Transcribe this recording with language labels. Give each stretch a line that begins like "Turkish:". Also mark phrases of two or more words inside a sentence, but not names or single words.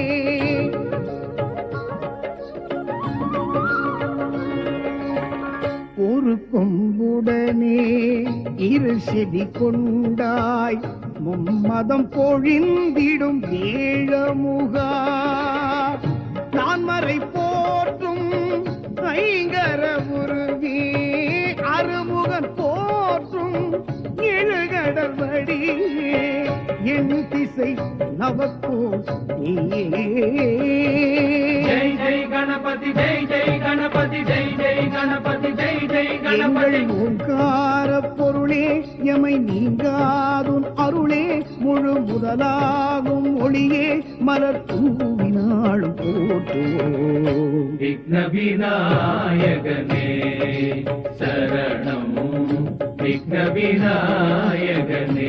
Tamil: ஒரு கொம்புடனே இரு செவி கொண்டாய், மும்மதம் பொழிந்திடும் ஏழமுகா, நான் மறை போற்றும் ஐங்கர உருவே, அருமுகன் போற்றும் எழுகடல் வடியே, என் திசை நவக்கோ
Hindi: जय जय गणपति, जय जय गणपति, जय जय गणपति, जय जय गणपति.
Tamil: ஓங்கார பொருளே, எமை நீங்காதும் அருளே, முழு முதலாகும் ஒளியே, மலர் தூவினாள் போற்றுவோம். விக்ன விநாயகனே சரணம், விக்ன விநாயகனே.